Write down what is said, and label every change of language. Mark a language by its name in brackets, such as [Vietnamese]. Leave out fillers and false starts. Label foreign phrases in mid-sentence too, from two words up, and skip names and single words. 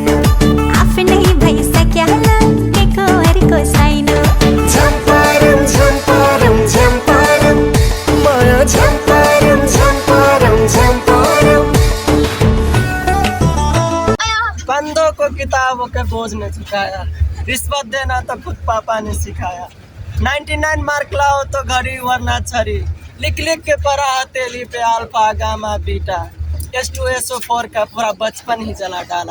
[Nepali] आफ्नै भइसक्या लागेको अर्को छैन झम्पारम झम्पारम झम्पारम माया झम्पारम झम्पारम झम्पारम [Hindi] बंदों को किताबों के बोझ ने चुकाया, रिश्वत देना तो खुद पापा ने सिखाया। 99 मार्क लाओ तो घड़ी वरना छड़ी, लिख लिख के पढ़ा हथेली पे [English] alpha gamma beta. [Hindi] S2SO4 का पूरा बचपन ही जला डाला।